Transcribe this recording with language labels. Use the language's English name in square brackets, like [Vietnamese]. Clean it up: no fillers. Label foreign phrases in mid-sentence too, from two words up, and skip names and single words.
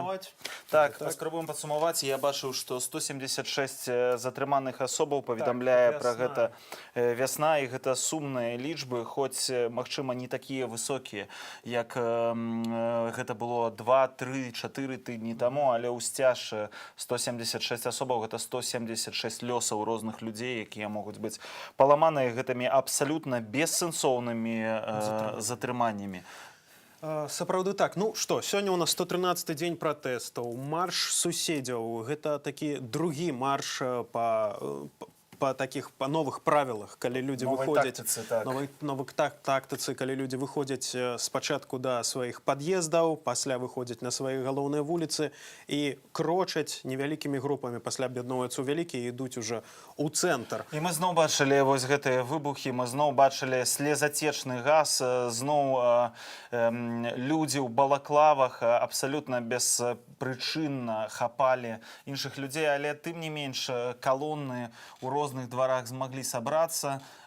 [Belarusian] Так, паспрабуем падсумаваць. Я бачыў, што 176 затрыманых асобаў паведамляе пра гэта вясна, і гэта сумныя лічбы, хоць, магчыма, не такія высокія, як гэта было 2, 3, 4 тыдні таму, але ўсцяж 176 асобаў, гэта 176 лёсаў розных людзей, якія могуць быць паламаныя гэтымі абсалютна бессэнсоўнымі затрыманнямі. Сапраўды так. Ну што, сёння ў нас 113-й дзень пратэстаў, марш суседзяў. Гэта такі другі марш [Russian] по новых правилах, [Belarusian] калі [Russian] люди выходят [Belarusian] новых тактыцы, калі [Russian] люди выходят [Belarusian] спачатку до сваіх пад'ездаў, пасля [Russian] выходят на свои [Belarusian] галоўныя вуліцы і крочаць невялікімі групамі, пасля аб'ядноўваюцца ў вялікія і ідуць уже у цэнтр. І мы зноў бачылі вось гэтыя выбухі, мы зноў бачылі слезацечны газ, зноў людзі ў балаклавах абсалютна беспрычынна хапалі іншых людзей, але тым не менш калоны ў розных дварах змаглі сабрацца.